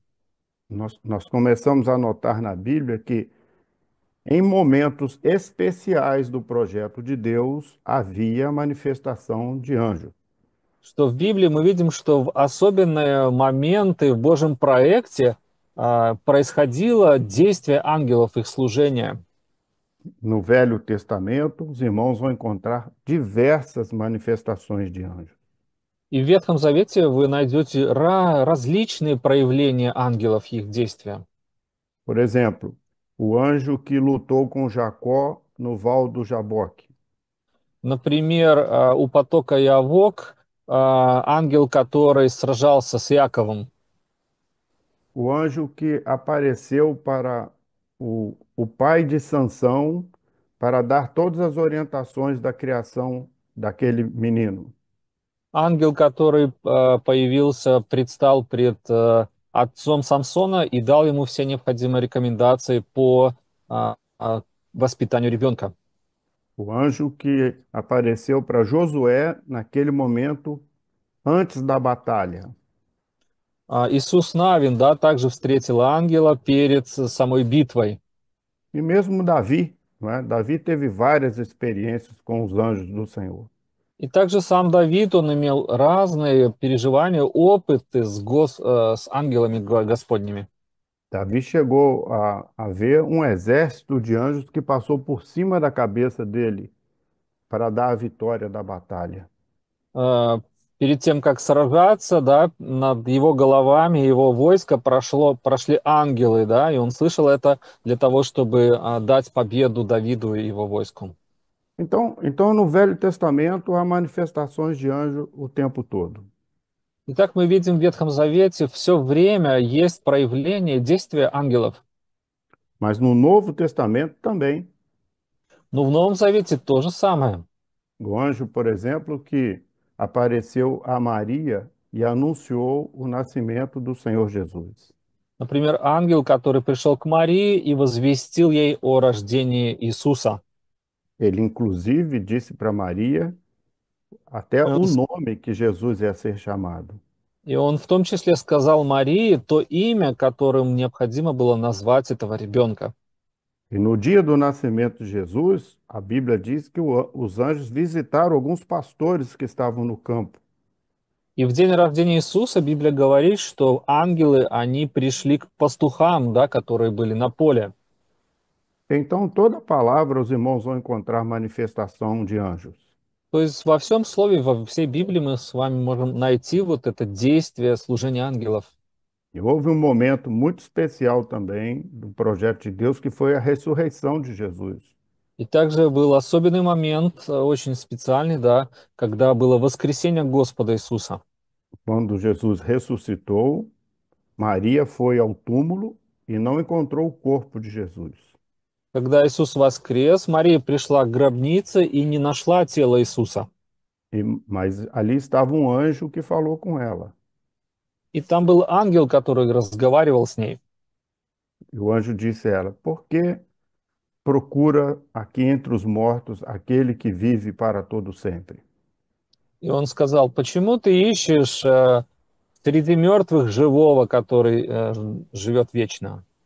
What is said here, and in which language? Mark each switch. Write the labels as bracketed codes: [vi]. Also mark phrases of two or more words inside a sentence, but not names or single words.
[pt] nós começamos a notar na Bíblia que em momentos especiais do projeto de Deus havia manifestação de anjos. [ru] что в Библии мы видим, что в особенные моменты в Божьем проекте происходило действие ангелов, их служение. [pt] No Velho Testamento, os irmãos vão encontrar diversas manifestações de anjos. [ru] И в Ветхом Завете вы найдете различные проявления ангелов, их действия. [pt] Por exemplo, o anjo que lutou com Jacó no Val do Jaboque. [ru] Например, у потока Явок ангел, который сражался с Яковом. [pt] O anjo que apareceu para o pai de Sansão para dar todas as orientações da criação daquele menino. [ru] Ангел, который появился, предстал пред отцом Самсона и дал ему все необходимые рекомендации по воспитанию ребенка. [pt] O anjo que apareceu para Josué naquele momento antes da batalha. [ru] Иисус Навин, да, также встретил ангела перед самой битвой. [pt] E mesmo Davi, não é? Davi teve várias experiências com os anjos do Senhor. [ru] И также сам Давид, он имел разные переживания, опыты с ангелами Господними. [pt] Davi chegou a ver um exército de anjos que passou por cima da cabeça dele para dar a vitória da batalha. [ru] Перед тем, как сражаться, да, над его головами, его войско прошли ангелы, да, и он слышал это для того, чтобы дать победу Давиду и его войску. [pt] Então, no Velho Testamento há manifestações de anjo o tempo todo. [ru] Итак, мы видим в Ветхом Завете все время есть проявление действия ангелов. [pt] Mas no Novo Testamento também. [ru] Но в Новом Завете то же самое. [pt] O anjo, por exemplo, que apareceu a Maria e anunciou o nascimento do Senhor Jesus. [ru] Например, ангел, который пришел к Марии и возвестил ей о рождении Иисуса. [pt] Ele, inclusive, disse para Maria até [ru] Он, [pt] o nome que Jesus ia ser chamado. [ru] И он в том числе сказал Марии то имя, которым необходимо было назвать этого ребенка. [pt] E no dia do nascimento de Jesus, a Bíblia diz que os anjos visitaram alguns pastores que estavam no campo. [ru] И в день рождения Иисуса Библия говорит, что ангелы, они пришли к пастухам, да, которые были на поле. [pt] Então, toda palavra os irmãos vão encontrar manifestação de anjos. [ru] То есть во всем слове, во всей Библии мы с вами можем найти вот это действие служения ангелов. [pt] E houve um momento muito especial também do projeto de Deus, que foi a ressurreição de Jesus. [ru] И также был особенный момент, очень специальный, да, когда было воскресение Господа Иисуса. [pt] Quando Jesus ressuscitou, Maria foi ao túmulo e não encontrou o corpo de Jesus. [ru] Когда Иисус воскрес, Мария пришла к гробнице и не нашла тело Иисуса. [pt] Mas ali estava um anjo que falou com ela. [ru] И там был ангел, который разговаривал с ней. [pt] E o anjo disse a ela: Por que procura aqui entre os mortos aquele que vive para todo sempre? [ru] И он сказал: почему ты ищешь среди мертвых живого, который живет вечно?